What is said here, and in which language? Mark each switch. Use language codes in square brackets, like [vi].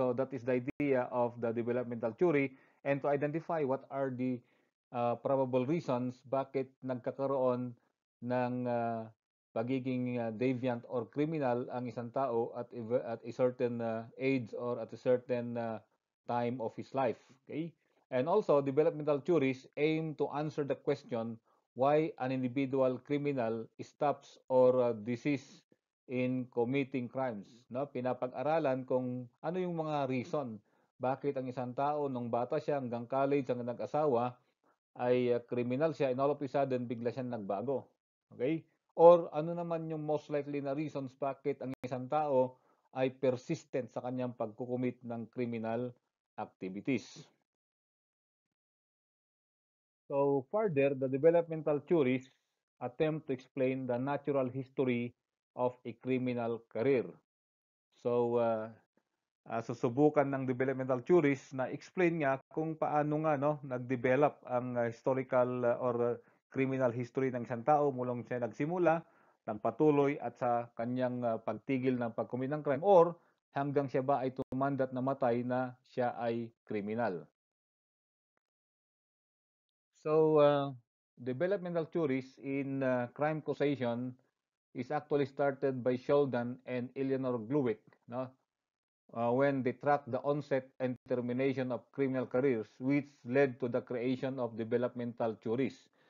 [en] So that is the idea of the developmental theory, and to identify what are the probable reasons [tl] bakit nagkakaroon ng pagiging deviant or criminal ang isang tao [en] at a certain age or at a certain time of his life. Okay? And also, developmental theories aim to answer the question why an individual criminal stops or desists in committing crimes. [tl] No? Pinapag-aralan kung ano yung mga reason bakit ang isang tao nung bata siya hanggang college hanggang nag-asawa ay criminal siya [en] and all of a sudden [tl] bigla siyang nagbago. Okay? Or ano naman yung most likely na reasons bakit ang isang tao ay persistent sa kanyang pagkukumit ng criminal activities. [en] So further, the developmental theories attempt to explain the natural history of a criminal career. [tl] So susubukan ng developmental theories na explain nga kung paano nga no nag-develop ang historical or criminal history ng isang tao mulong siya nagsimula, nagpatuloy at sa kanyang pagtigil ng pag-commit ng crime or hanggang siya ba ay tumandat na matay na siya ay criminal. [en] So developmental theories in crime causation is actually started by Sheldon and Eleanor Glueck, no? When they tracked the onset and termination of criminal careers, which led to the creation of developmental theories.